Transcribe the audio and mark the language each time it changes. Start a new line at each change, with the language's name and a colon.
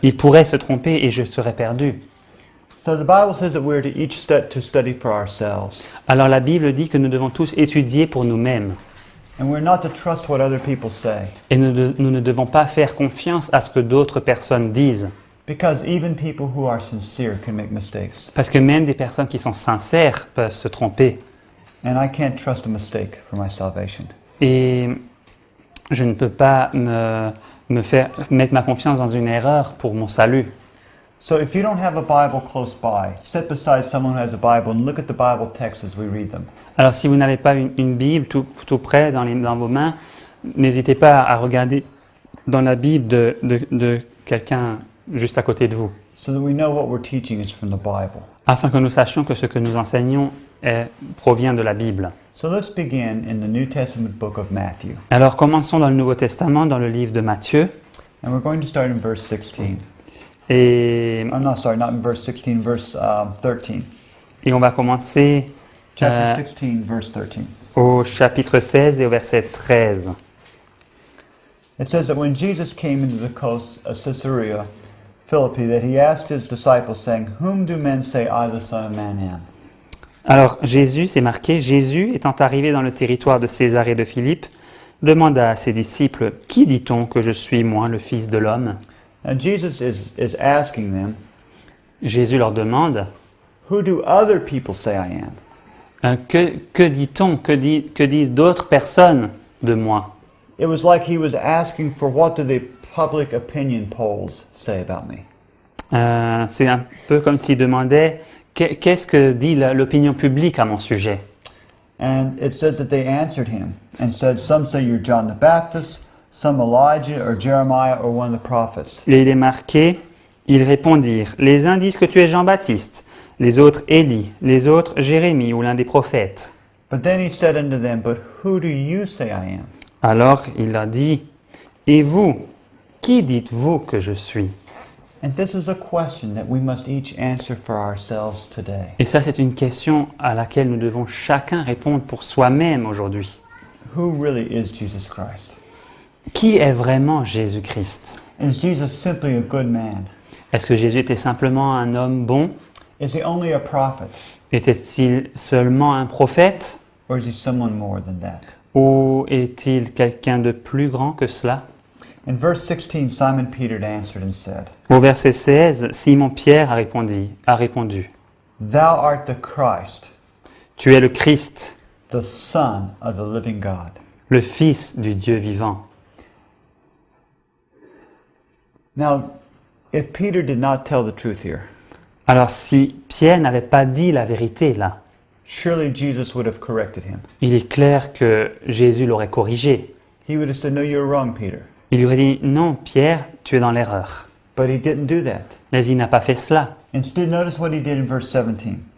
French: Il pourrait se tromper et je serais perdu.
English: So the Bible says that we're to each study for ourselves.
French: Alors la Bible dit que nous devons tous étudier pour nous-mêmes.
English: And we're not to trust what other people say.
French: Et nous ne devons pas faire confiance à ce que d'autres personnes disent.
English: Because even people who are sincere can make mistakes.
French: Parce que même des personnes qui sont sincères peuvent se tromper.
English: And I can't trust a mistake for my salvation.
French: Et je ne peux pas mettre ma confiance dans une erreur pour mon salut.
English: So if you don't have a Bible close by, sit beside someone who has a Bible and look at the Bible texts as we read them.
French: Alors si vous n'avez pas une Bible tout près dans vos mains, n'hésitez pas à regarder dans la Bible de quelqu'un juste à côté de vous,
English: So that we know what we're teaching is from the Bible.
French: afin que nous sachions que ce que nous enseignons provient de la Bible.
English: So let's begin in the New Testament book of Matthew.
French: Alors commençons dans le Nouveau Testament, dans le livre de Matthieu,
English: And we're going to start in verse 16.
French: et
English: Oh, no, sorry, not in verse 16, verse 13.
French: on va commencer
English: Chapter 16, verse 13.
French: au chapitre 16 et au verset 13.
English: It says that when Jesus came into the coast of Caesarea Philippi, that he asked his disciples, saying, Whom do men say I, the Son of Man, am?
French: Alors Jésus, c'est marqué, Jésus étant arrivé dans le territoire de Césarée de Philippe, demanda à ses disciples, Qui dit-on que je suis, moi, le Fils de l'homme?
English: Now Jesus is asking them,
French: Jésus leur demande,
English: who do other people say I am?
French: Que dit-on, que disent d'autres personnes de moi?
English: It was like he was asking for what do the public opinion polls say about me?
French: C'est un peu comme s'il demandait qu'est-ce que dit l'opinion publique à mon sujet.
English: And it says that they answered him and said, some say you're John the Baptist, some Elijah or Jeremiah or one of the prophets.
French: Et il est marqué, ils répondirent, les uns disent que tu es Jean-Baptiste, les autres Élie, les autres Jérémie ou l'un des prophètes.
English: But then he said unto them, but who do you say I am?
French: Alors il leur dit, et vous, qui dites-vous que je suis?
English: And this is a question that we must each answer for ourselves today.
French: Et ça, c'est une question à laquelle nous devons chacun répondre pour soi-même aujourd'hui.
English: Who really is Jesus Christ?
French: Qui est vraiment Jésus-Christ?
English: Is Jesus simply a good man?
French: Est-ce que Jésus était simplement un homme bon?
English: Is he only a prophet?
French: Était-il seulement un prophète?
English: Or is he someone more than that?
French: Ou est-il quelqu'un de plus grand que cela?
English: In verse 16, Simon Peter answered and said,
French: Au verset 16, Simon-Pierre a répondu,
English: Thou art the Christ,
French: Tu es le Christ,
English: the Son of the living God.
French: le Fils du Dieu vivant.
English: Now, if Peter did not tell the truth here,
French: Alors si Pierre n'avait pas dit la vérité là,
English: surely Jesus would have corrected him.
French: il est clair que Jésus l'aurait corrigé.
English: He would have said, No, you're wrong, Peter.
French: Il lui aurait dit, non, Pierre, tu es dans l'erreur.
English: But he didn't do that.
French: Mais il n'a pas fait cela.
English: Instead, notice what he did in verse 17.